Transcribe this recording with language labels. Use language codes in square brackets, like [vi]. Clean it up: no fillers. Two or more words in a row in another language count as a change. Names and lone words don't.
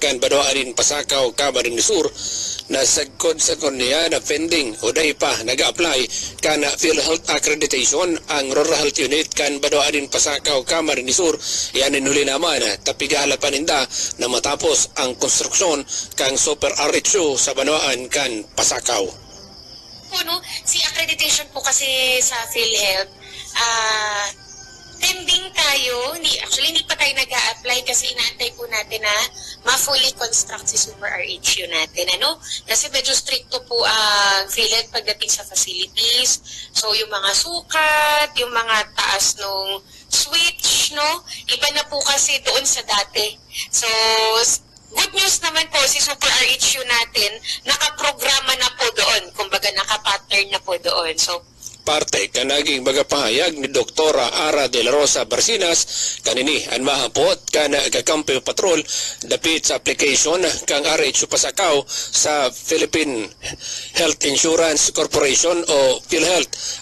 [bik] kan Badoanin Pasakaw, Camarines Sur na sagkod niya na pending o dahi pa nag-apply kan PhilHealth accreditation ang Rural Health Unit kan Badoanin Pasakaw, Camarines Sur. Yan inuli naman tapigahala paninda na matapos ang konstruksyon kang Super RHU sa Badoan kan Pasakaw. [tl] Si accreditation po kasi sa PhilHealth, pending tayo, hindi pa tayo nag-a-apply kasi inaantay po natin na ma-fully construct si Super RHU natin. Kasi medyo stricto po ang PhilHealth pagdating sa facilities. So yung mga sukat, yung mga taas nung switch, iba na po kasi doon sa dati. So [en] good news [tl] naman po, si Super RHU natin, nakaprograma na po doon. Kumbaga, nakapattern na po doon. So, [bik] parte kanaging magapahayag ni Dr. Ara de la Rosa Barcinas kanini ang mahapot kan kakampi patrol dapit sa application kang RHU Pasakaw sa Philippine Health Insurance Corporation o PhilHealth.